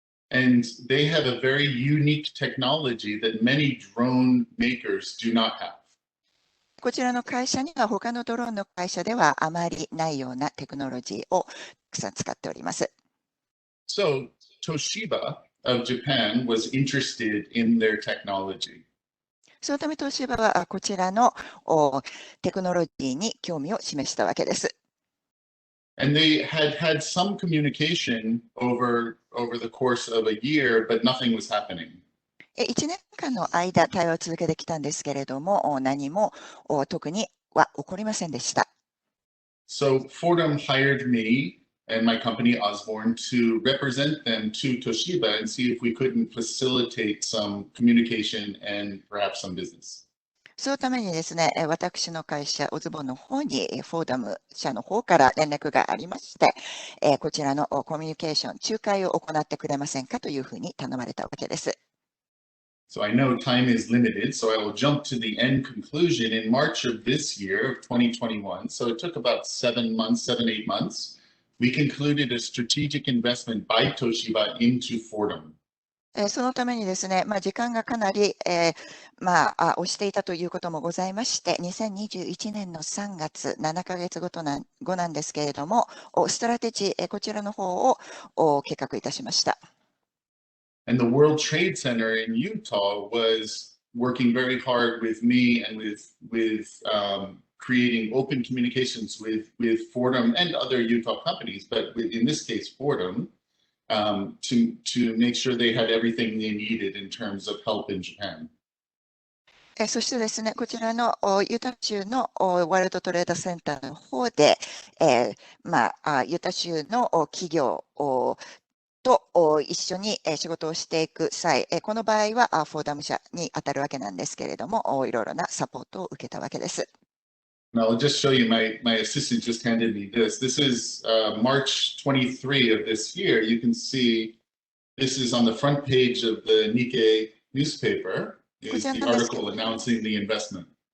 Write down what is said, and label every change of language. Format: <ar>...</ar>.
<en>And they have a very unique technology that many drone makers do not have.</en> <ja>こちらの会社には他のドローンの会社ではあまりないようなテクノロジーをたくさん使っております。</ja> <en>So Toshiba of Japan was interested in their technology.</en> <ja>そのため東芝はこちらのテクノロジーに興味を示したわけです。</ja> <en>And they had some communication over the course of a year, but nothing was happening.</en> <ja>1年間の間、対話を続けてきたんですけれども、何も特には起こりませんでした。</ja> <en>So Fordham hired me and my company Osborne to represent them to Toshiba and see if we couldn't facilitate some communication and perhaps some business.</en> <ja>そのためにですね、私の会社、オズボンの方に、フォーダム社の方から連絡がありまして、こちらのコミュニケーション、仲介を行ってくれませんかというふうに頼まれたわけです。</ja> <en>So I know time is limited, so I will jump to the end conclusion. In March of this year, of 2021, so it took about 7 months, 7-8 months, we concluded a strategic investment by Toshiba into Fordham.</en> <ja>そのためにですね、時間がかなり、押していたということもございまして、2021年の3月、7ヶ月後なんですけれども、ストラテジー、こちらの方を計画いたしました。</ja> <en>And the World Trade Center in Utah was working very hard with me and with creating open communications with Fordham and other Utah companies, but in this case, Fordham, to make sure they had everything they needed in terms of help in Japan.</en> <ja>そしてですね、こちらのユタ州のワールドトレードセンターの方で、ユタ州の企業と一緒に仕事をしていく際、この場合はフォーダム社に当たるわけなんですけれども、いろいろなサポートを受けたわけです。</ja> <en>Now I'll just show you, my assistant just handed me this. This is March 23 of this year. You can see this is on the front page of the Nikkei newspaper, is the article announcing the investment.</en>